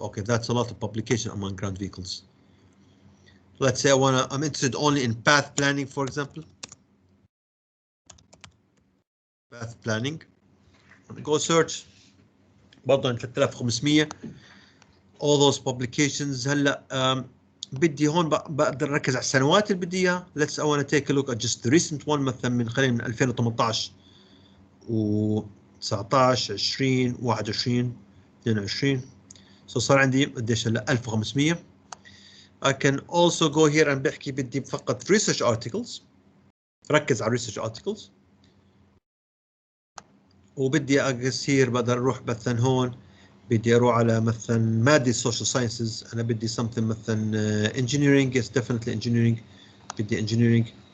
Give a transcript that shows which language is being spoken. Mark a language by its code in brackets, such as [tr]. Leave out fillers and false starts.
[en] Okay, that's a lot of publication on unmanned ground vehicles. Let's say I'm interested only in path planning, for example. Path planning. Go search. [ar] برضه عن [en] 3500. all those publications. [ar] هلا بدي هون بقدر اركز على السنوات اللي بدي اياها. [en] Let's I want to take a look at just the recent one, [ar] مثلا من خلال من [en] 2018 و 19 20 21 22. [ar] so صار عندي قديش هلا 1500. [en] I can also go here and [ar] بحكي بدي فقط [en] research articles. [ar] ركز على [en] research articles. [ar] وبدي اقصير بقدر اروح مثلا هون بدي اروح على مثلا مادة social sciences. انا بدي [en] something [ar] مثلا engineering. [en] yes, definitely engineering. [ar] بدي [en] engineering.